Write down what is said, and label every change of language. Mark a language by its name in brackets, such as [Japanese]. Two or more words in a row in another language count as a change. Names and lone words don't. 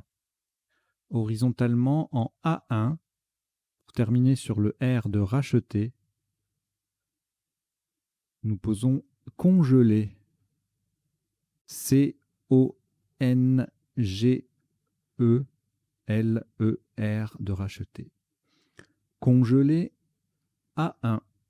[French] Horizontalement en A1, pour terminer sur le R de racheter, nous posons congeler. C-O-N-G-E-L-E-R de racheter. Congeler A1.